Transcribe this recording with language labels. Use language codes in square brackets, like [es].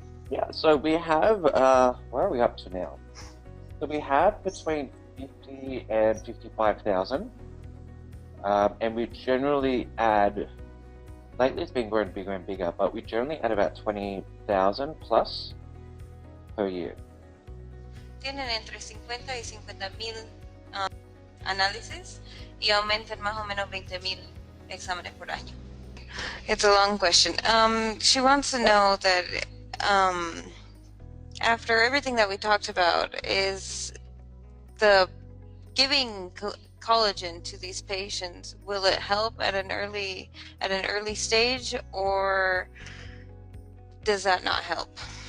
[en] Yeah, so we have, where are we up to now? So we have between 50 and 55,000, and we generally add, lately it's been growing bigger and bigger, but we generally add about 20,000 plus per year. [es] Tienen entre 50 y 50,000 análisis y aumentan más o menos 20,000 exámenes por año. [en] It's a long question. She wants to know that after everything that we talked about, is the giving collagen to these patients, will it help at an early stage, or does that not help?